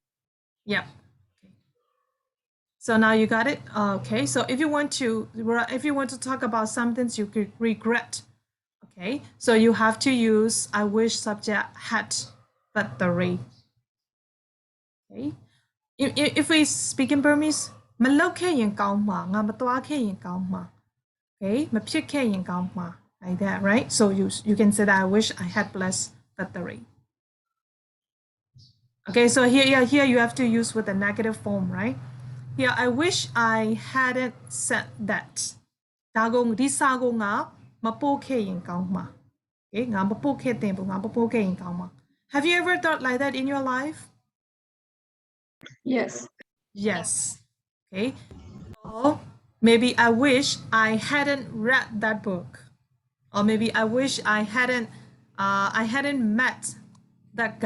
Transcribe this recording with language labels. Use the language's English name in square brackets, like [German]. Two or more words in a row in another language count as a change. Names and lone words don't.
[English] Yeah. So now you got it. Okay. So if you want to talk about something you could regret, okay. So you have to use I wish subject had but the re. Okay. If we speak in Burmese, [Burmese] မလုပ်ခဲ့ရင်ကောင်းမှာငါမသွားခဲ့ရင်ကောင်းမှာ [English] okay [Burmese] မဖြစ်ခဲ့ရင်ကောင်းမှာ [English] like that, right? So you can say that I wish I had plus but the re. Okay, so here you have to use with the negative form, right? Here, I wish I hadn't said that. [Burmese] ဒါကိုဒီစာကိုငါမပို့ခဲ့ရင်ကောင်းမှာ Okay, ငါမပို့ခဲ့တင်ဘူးငါမပို့ခဲ့ရင်ကောင်းမှာ [English] Have you ever thought like that in your life? Yes. Yes. Okay. So maybe I wish I hadn't read that book. Or maybe I wish I hadn't met that guy.